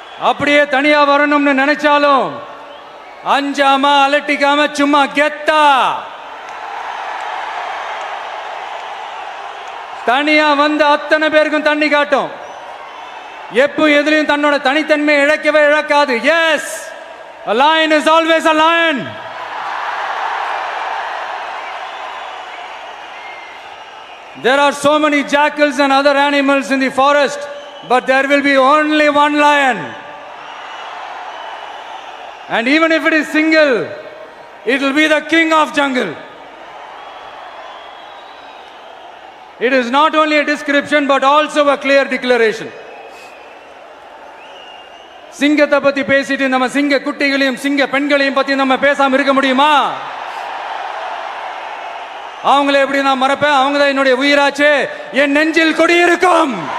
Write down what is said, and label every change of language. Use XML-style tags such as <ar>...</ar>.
<ta>அப்படியே தனியா வரணும்னு நினைச்சாலும் அஞ்சாம அலட்டிக்காம சும்மா கெத்தா தனியா வந்து அத்தனை பேருக்கும் தண்ணி காட்டும். எப்போ எதிலையும் தன்னோட தனித்தன்மை இழக்கவே இழக்காது.</ta> <en>Yes, a lion is always a lion. There are so many jackals and other animals in the forest, but there will be only one lion. And even if it is single, it will be the king of jungle. It is not only a description but also a clear declaration.</en> <ta>சிங்கத்தை பத்தி பேசிட்டு நம்ம சிங்க குட்டிகளையும் சிங்க பெண்களையும் பத்தி நம்ம பேசாம இருக்க முடியுமா? அவங்கள எப்படி நான் மறப்பேன்? அவங்க தான் என்னுடைய உயிராச்சு, என் நெஞ்சில் குடியிருக்கும்.</ta>